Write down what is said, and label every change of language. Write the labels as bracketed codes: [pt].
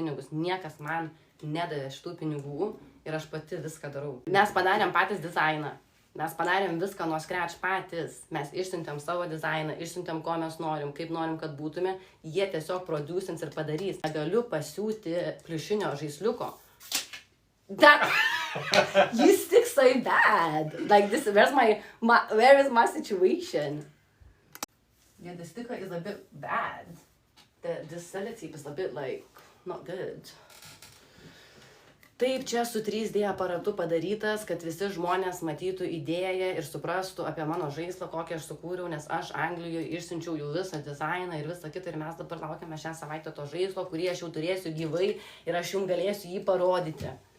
[lt] Niekas man nedavė šitų pinigų ir aš pati viską darau. Mes padarėm patys dizainą. Mes padarėm viską nuo scratch patys. Mes išsiuntėm savo dizainą, išsiuntėm, ko mes norim, kaip norim, kad būtume. Jie tiesiog producins ir padarys. Negaliu pasiūti pliušinio žaisliuko. Dar. [en] You stick so bad. Like this, where is my situation? Yeah, the sticker is a bit bad. The sellotape is a bit like not good. [lt] Taip, čia su 3D aparatu padarytas, kad visi žmonės matytų idėją ir suprastų apie mano žaislą, kokį aš sukūriau, nes aš Anglijoje išsiunčiau jų visą dizainą ir visą kitą ir mes dabar laukiame šią savaitę to žaislo, kurį aš jau turėsiu gyvai ir aš jums galėsiu jį parodyti.